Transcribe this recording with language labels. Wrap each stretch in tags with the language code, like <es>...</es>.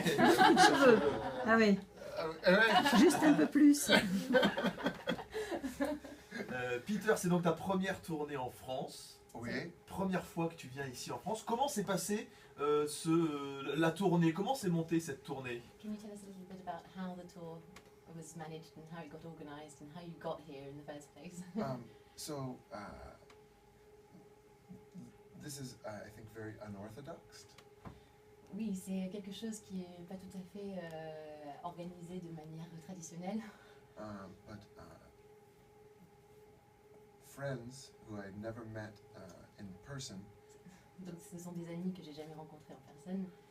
<fr>cheveux. Ah oui. Juste un peu plus. Peter, c'est donc ta première tournée en France. Oui. Première fois que tu viens ici en France. Comment s'est passée la tournée? Comment s'est montée cette tournée?</fr> <en>Can you tell us a little bit about how the tour was managed and how it got organized and how you got here in the first place? This is, I think, very unorthodox.</en> <fr>Oui, c'est quelque chose qui est pas tout à fait organisé de manière traditionnelle.</fr> <en>But friends who I'd never met in person.</en> <fr>Donc ce sont des amis que j'ai jamais rencontrés en personne.</fr>